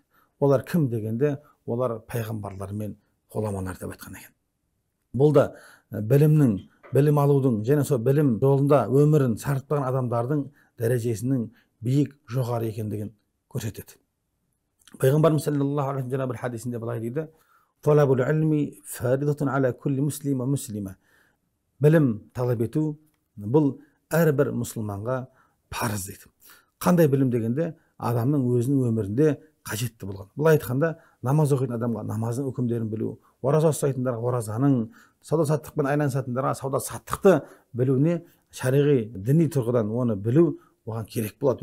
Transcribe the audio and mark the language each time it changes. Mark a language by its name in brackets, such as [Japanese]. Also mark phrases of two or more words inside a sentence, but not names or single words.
[Kazakh] Олар кім дегенде, олар пайғамбарлар мен ғұламалар деп айтқан екен. Бұл да білімнің, білім алудың және сол білім жолында өмірін сарқытпаған адамдардың дәрежесінің биік жоғары екендігін көрсетеді. Пайғамбарымыз [Arabic] صلى الله عليه وسلم [Kazakh] бір хадисінде былай дейді: [Arabic] "طلب العلم فريضة على كل مسلم ومسلمة." [Kazakh] Білім талап ету бұл әрбір мұсылманға парыз дейді. Қандай білім дегенде, адамның өзінің өмірінде қажетті болған. Былай айтқанда, намаз оқитын адамға намаздың үкімдерін білу, ораза ұстайтындарға оразаның, сауда саттықпен айналысатындарға сауда саттықты білуіне шариғи діни тұрғыдан оны білу оған керек болады.